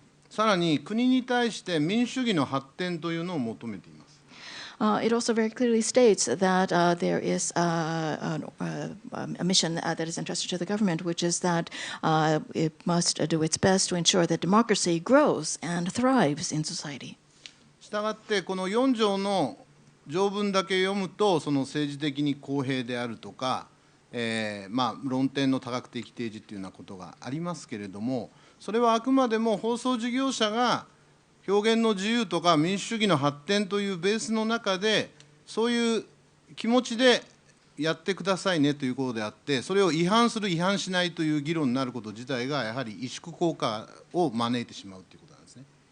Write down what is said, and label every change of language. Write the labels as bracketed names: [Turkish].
[Japanese] さらに国に対して民主主義の発展というのを求めています。 [English] It also very clearly states that there is a mission that is entrusted to the government, which is that it must do its best to ensure that democracy grows and thrives in society. [Japanese] したがってこの4条の条文だけ読むとその政治的に公平であるとか、論点の多角的提示というようなことがありますけれども、それはあくまでも放送事業者が表現の自由とか民主主義の発展というベースの中でそういう気持ちでやってくださいねということであって、それを違反する違反しないという議論になること自体がやはり萎縮効果を招いてしまうということなんですね。